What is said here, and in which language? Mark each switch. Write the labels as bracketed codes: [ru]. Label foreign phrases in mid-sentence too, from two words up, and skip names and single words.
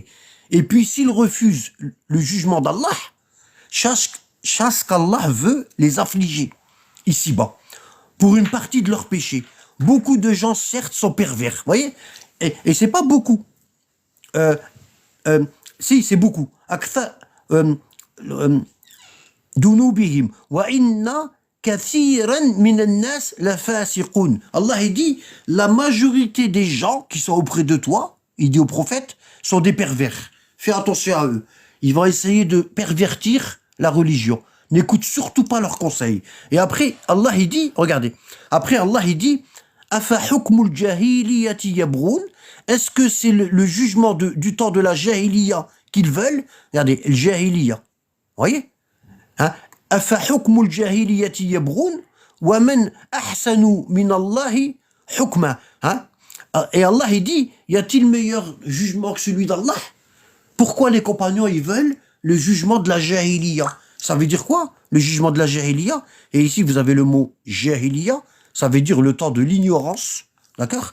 [fr] Et puis s'ils refusent le jugement d'Allah, chasse qu'Allah veut les affliger ici-bas, pour une partie de leurs péchés. Beaucoup de gens, certes, sont pervers, vous voyez, et c'est pas beaucoup. Si, c'est beaucoup. [ar] ذنوبهم وإن كثيرا من الناس لفاسقون. [fr] Allah il dit la majorité des gens qui sont auprès de toi, il dit au prophète, sont des pervers. Fais attention à eux. Ils vont essayer de pervertir la religion. N'écoute surtout pas leurs conseils. Et après Allah il dit, regardez, après Allah il dit [ar] أفحكم الجاهلية يبغون. [fr] Est-ce que c'est le jugement du temps de la jahiliya qu'ils veulent? Regardez, le jahiliya. Voyez? [ar] أفحكم الجاهلية يبغون ومن أحسن من الله حكما. [fr] Et Allah il dit, y a-t-il meilleur jugement que celui d'Allah? Pourquoi les compagnons ils veulent le jugement de la jahiliya? Ça veut dire quoi, le jugement de la jahiliya? Et ici vous avez le mot jahiliya, ça veut dire le temps de l'ignorance, d'accord?